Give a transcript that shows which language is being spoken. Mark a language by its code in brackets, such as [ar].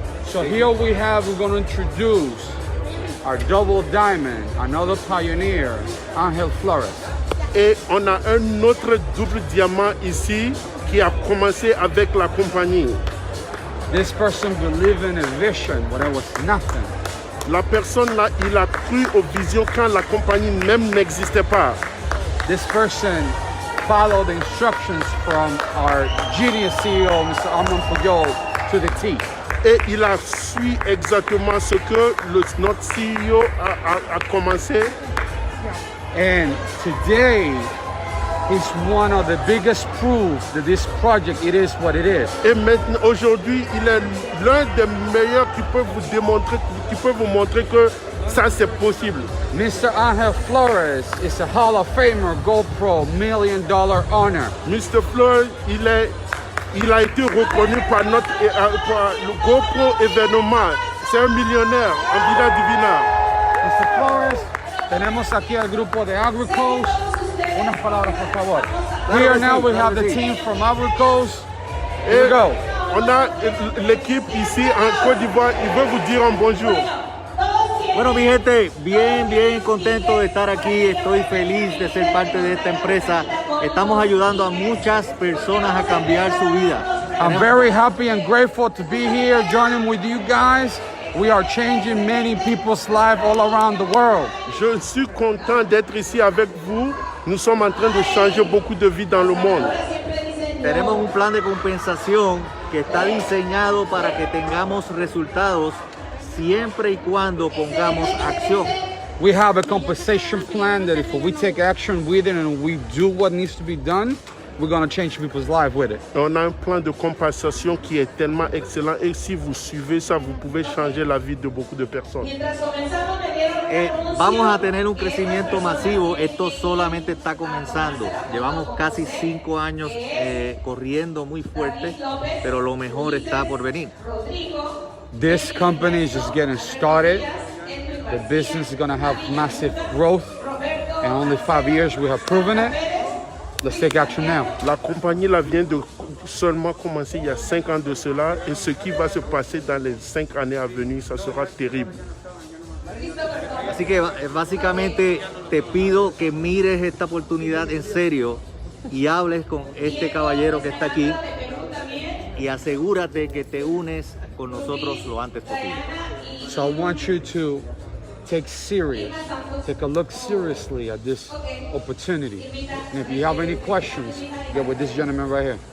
[en] So here we have, we're going to introduce our double diamond, another pioneer, Angel Flores. [fr] Et on a un autre double diamant ici qui a commencé avec la compagnie. [en] This person believed in a vision when there was nothing. [fr] La personne là, il a cru aux visions quand la compagnie même n'existait pas. [en] This person followed the instructions from our genius CEO, Mr. Armand Pujol, to the T. [fr] Et il a suivi exactement ce que notre CEO a commencé. [en] And today, He's one of the biggest proofs that this project, it is what it is. [fr] Et maintenant, aujourd'hui, il est l'un des meilleurs qui peut vous montrer que ça c'est possible. [en] Mr. Angel Flores is a Hall of Famer GoPro $1 million honor. Mr. [fr] Flores, il a été reconnu par par le GoPro événement. C'est un millionnaire en Villa Divina. [en] Mr. [es] Flores, tenemos aquí al grupo de AgriCoast. Unas palabras, por favor. [en] Here now we have the team from AgriCoast. Here we go. [fr] On a l'équipe ici en Côte d'Ivoire. Il veut vous dire un bonjour. [es] Bueno, mi gente, bien contento de estar aquí. Estoy feliz de ser parte de esta empresa. Estamos ayudando a muchas personas a cambiar su vida. [en] I'm very happy and grateful to be here joining with you guys. We are changing many people's lives all around the world. [fr] Je suis content d'être ici avec vous. Nous sommes en train de changer beaucoup de vies dans le monde. [es] Tenemos un plan de compensación que está diseñado para que tengamos resultados siempre y cuando pongamos acción. [en] We have a compensation plan that if we take action with it and we do what needs to be done, we're going to change people's lives with it. [fr] On a un plan de compensation qui est tellement excellent et si vous suivez ça, vous pouvez changer la vie de beaucoup de personnes. [es] Vamos a tener un crecimiento masivo. Esto solamente está comenzando. Llevamos casi 5 años corriendo muy fuerte, pero lo mejor está por venir. [en] This company is just getting started. The business is going to have massive growth. In only 5 years, we have proven it. Let's take action now. [fr] La compagnie là vient de seulement commencer il y a 5 ans de cela et ce qui va se passer dans les 5 années à venir, ça sera terrible. [es] Así que básicamente te pido que mires esta oportunidad en serio y hables con este caballero que está aquí y asegúrate que te unes con nosotros lo antes posible. [en] So I want you to take a look seriously at this opportunity. And if you have any questions, get with this gentleman right here.